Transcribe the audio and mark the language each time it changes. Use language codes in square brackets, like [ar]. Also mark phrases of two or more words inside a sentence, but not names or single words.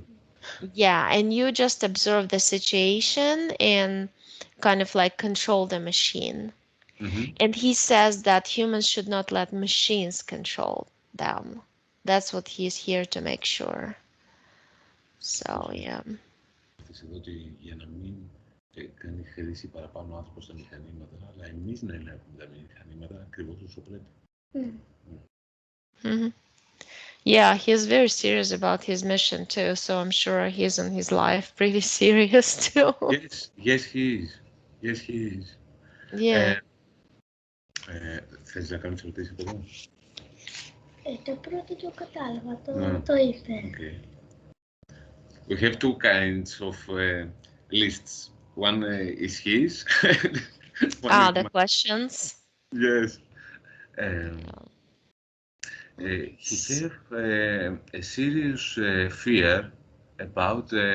[en] Yeah, and you just observe the situation and kind of like control the machine. Mm-hmm. And he says that humans should not let machines control them. That's what he's here to make sure. So, yeah. [el] Αυτές εδώ ότι για να μην κάνει χρήση παραπάνω άνθρωπος στα μηχανήματα, αλλά εμείς να ελέγχουμε τα μηχανήματα ακριβώς όσο πρέπει. Hmm. [en] Yeah, he's very serious about his mission too, so I'm sure he's in his life pretty serious too. Yes, he is. Yes, he is. Yeah. [el] Θες να κάνεις ερωτήσεις από εδώ? Το πρώτο το κατάλαβα, [en] No. [el] το είπε. [en] Okay. We have two kinds of lists. One is his. One is The mine. questions. Yes. He have a serious fear about